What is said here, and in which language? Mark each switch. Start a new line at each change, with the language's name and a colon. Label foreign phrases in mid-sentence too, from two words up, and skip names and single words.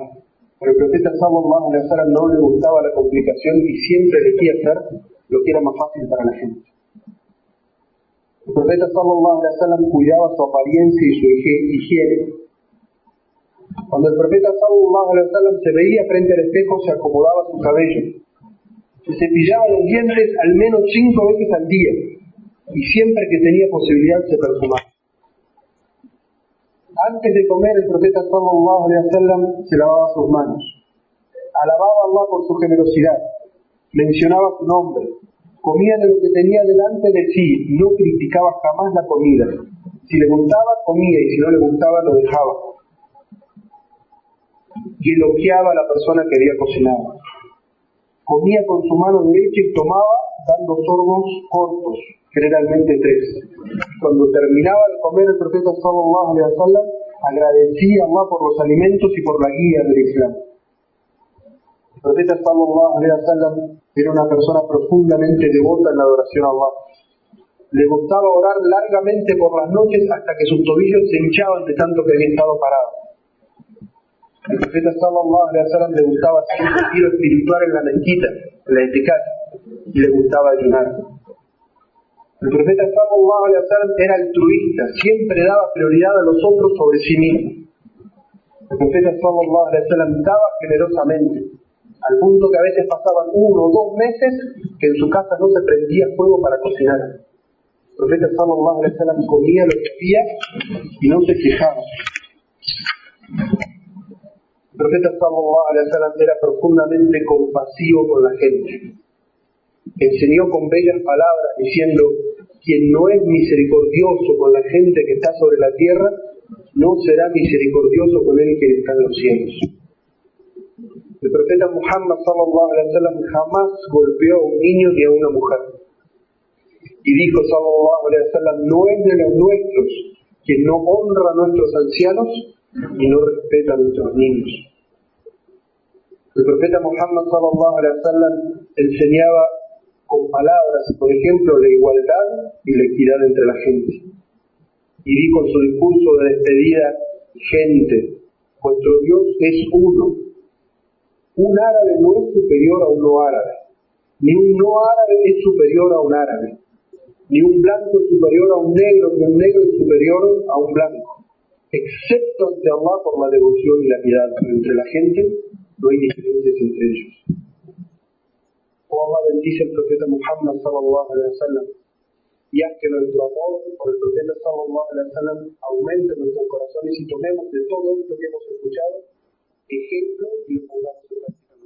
Spanish: Pero el profeta
Arabic: صلى الله عليه وسلم
Spanish: no le gustaba la complicación y siempre elegía hacer lo que era más fácil para la gente. El profeta
Arabic: صلى الله عليه وسلم
Spanish: cuidaba su apariencia y su higiene. Cuando el profeta
Arabic: صلى الله عليه وسلم
Spanish: se veía frente al espejo, se acomodaba su cabello. Se cepillaba los dientes al menos 5 veces al día y siempre que tenía posibilidad se perfumaba. Antes de comer, el profeta
Arabic: صلى الله عليه وسلم
Spanish: se lavaba sus manos. Alababa a Allah por su generosidad, mencionaba su nombre, comía de lo que tenía delante de sí, no criticaba jamás la comida. Si le gustaba, comía, y si no le gustaba, lo dejaba. Y elogiaba a la persona que había cocinado. Comía con su mano derecha y tomaba dando sorbos cortos, generalmente 3. Cuando terminaba de comer, el profeta
Arabic: صلى الله عليه وسلم
Spanish: agradecía a Allah por los alimentos y por la guía del Islam. El profeta
Arabic: صلى الله عليه وسلم
Spanish: era una persona profundamente devota en la adoración a Allah. Le gustaba orar largamente por las noches hasta que sus tobillos se hinchaban de tanto que había estado parado. El profeta
Arabic: صلى الله عليه وسلم
Spanish: le gustaba hacer un retiro espiritual en la mezquita, en la itikaf, y le gustaba ayunar. El profeta
Arabic: صلى الله عليه وسلم
Spanish: era altruista, siempre daba prioridad a los otros sobre sí mismo. El profeta
Arabic: صلى الله عليه وسلم
Spanish: daba generosamente, al punto que a veces pasaban 1 o 2 meses que en su casa no se prendía fuego para cocinar. El profeta
Arabic: صلى الله عليه وسلم
Spanish: comía lo que había y no se quejaba. El profeta
Arabic: صلى الله عليه وسلم
Spanish: era profundamente compasivo con la gente. Enseñó con bellas palabras diciendo: quien no es misericordioso con la gente que está sobre la tierra, no será misericordioso con él que está en los cielos. El profeta Muhammad
Arabic: صلى الله عليه وسلم
Spanish: jamás golpeó a un niño ni a una mujer. Y dijo
Arabic: صلى الله عليه وسلم:
Spanish: no es de los nuestros quien no honra a nuestros ancianos y no respeta a nuestros niños. El profeta Muhammad
Arabic: صلى الله عليه وسلم
Spanish: enseñaba con palabras, por ejemplo, la igualdad y la equidad entre la gente. Y dijo en su discurso de despedida: gente, vuestro Dios es uno. Un árabe no es superior a un no árabe, ni un no árabe es superior a un árabe, ni un blanco es superior a un negro, ni un negro es superior a un blanco, excepto ante Allah por la devoción y la piedad, pero entre la gente no hay diferencias entre ellos. Oh, Allah bendice al profeta Muhammad
Arabic: صلى الله عليه وسلم
Spanish: y haz que nuestro amor por el profeta
Arabic: صلى الله عليه وسلم
Spanish: aumente en nuestros corazones y tomemos de todo esto que hemos escuchado ejemplo y lo pongamos en práctica.